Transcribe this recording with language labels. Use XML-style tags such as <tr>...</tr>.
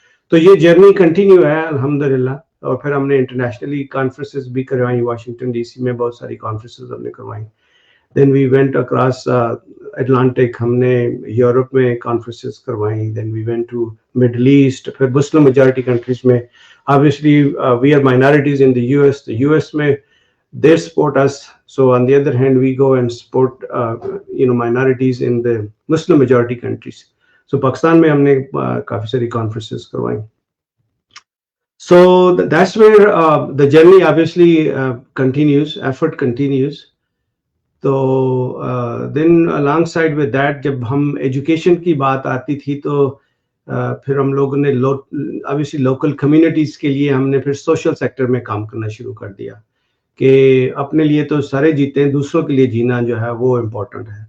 <ur>تو یہ journey continue ہے الحمدللہ. اور پھر ہم نے انٹرنیشنلی کانفرنسز بھی کروائیں, واشنگٹن ڈی سی میں بہت ساری کانفرنسز ہم نے کروائیں.</ur> <en>then we went across Atlantic,</en> <ur>ہم نے یورپ میں کانفرنسز کروائیں.</ur> <en>then we went to Middle East,</en> <ur>پھر مسلم میجارٹی کنٹریز میں.</ur> <en>obviously we are minorities in the US میں they support us, so on the other hand we go and support minorities in the Muslim majority countries.</en> <ur>So Pakistan میں ہم نے کافی ساری conferences کروائیں.</ur> <en>So that's where the journey obviously continues, effort continues.</en> <ur>تو</ur> <en>then alongside with that</en> <ur>جب ہم education کی بات آتی تھی تو پھر ہم لوگوں نے obviously لوکل کمیونٹیز کے لیے ہم نے پھر سوشل سیکٹر میں کام کرنا شروع کر دیا کہ اپنے لیے تو سارے جیتے ہیں, دوسروں کے لیے جینا جو ہے وہ امپورٹنٹ ہے.</ur>